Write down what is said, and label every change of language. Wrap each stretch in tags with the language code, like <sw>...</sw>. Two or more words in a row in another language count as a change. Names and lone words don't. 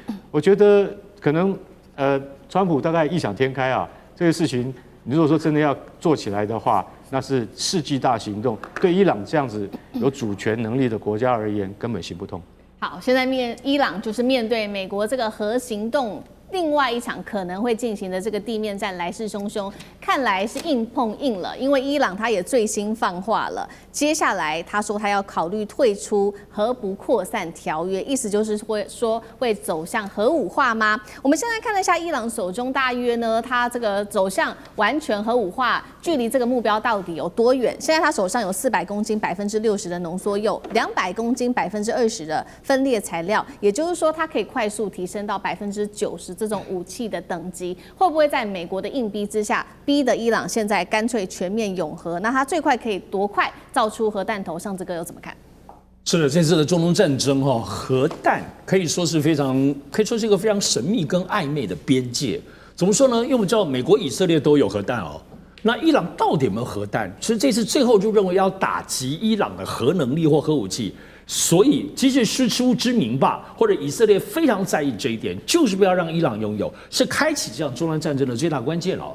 <zh>我覺得可能川普大概異想天開啊，這個事情你如果說真的要做起來的話，那是世紀大行動，對伊朗這樣子有主權能力的國家而言，根本行不通。好，現在伊朗就是面對美國這個核行動另外一場可能會進行的這個地面戰來勢洶洶，看來是硬碰硬了。因為伊朗他也最新放話了，接下來他說他要考慮退出核不擴散條約，意思就是會走向核武化嗎？我们现在看了一下伊朗手中大約呢，他這個走向完全核武化，距離這個目標到底有多遠？現在他手上有400公斤60%的濃縮鈾，200公斤20%的分裂材料，也就是說它可以快速提升到90%這種武器的等級，會不會在美國的硬逼之下，逼得伊朗現在乾脆全面擁核？那它最快可以多快造出核彈頭？上這個又怎麼看？是的，這次的中東戰爭哈，核彈可以說是一個非常神秘跟曖昧的邊界。怎麼說呢？因為我們知道美國、以色列都有核彈哦，那伊朗到底有沒有核彈？其實這次最後就認為要打擊伊朗的核能力或核武器。所以，即使師出之名吧，或者以色列非常在意這一點，就是不要讓伊朗擁有，是開啟這場中東戰爭的最大關鍵了。</zh>